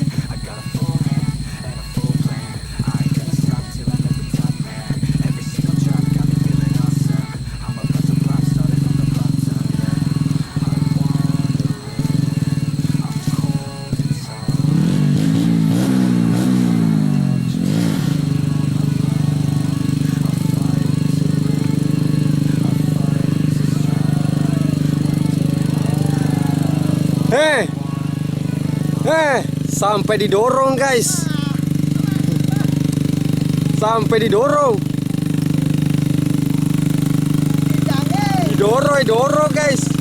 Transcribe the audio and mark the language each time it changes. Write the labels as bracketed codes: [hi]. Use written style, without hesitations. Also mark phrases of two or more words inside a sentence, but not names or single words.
[en] I got a full hand and a full plan. I ain't gonna stop till I'm at the top, man. Every single drop got me feeling awesome. I'm about to pop, started from the bottom, yeah. I'm wandering, I'm cold inside. [id] Sampai didorong guys. Sampai didorong. Didorong guys.